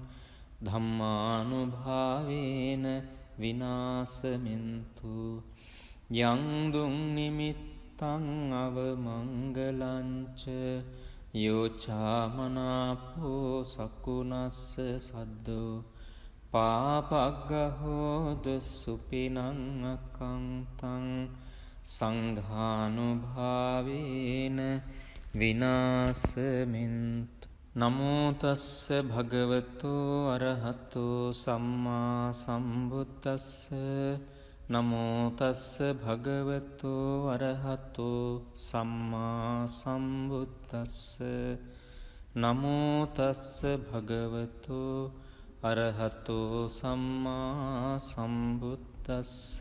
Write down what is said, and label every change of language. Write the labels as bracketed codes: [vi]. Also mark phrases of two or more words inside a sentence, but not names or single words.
[pi] ධම්මානුභාවේන විනාශමෙන්තු යං දුං නිමිත්තං අවමංගලං ච යෝචාමනාපෝ සකුණස්ස සද්දෝ පාපග්ගහෝදු සුපිනං අකංතං සංඝානුභාවේන විනාශමෙන්තු නමෝ තස්ස භගවතු අරහතෝ සම්මා සම්බුද්දස්ස නමෝ තස්ස භගවතු අරහතෝ සම්මා සම්බුද්දස්ස නමෝ තස්ස භගවතු අරහතෝ සම්මා සම්බුද්දස්ස සම්බුද්දස්ස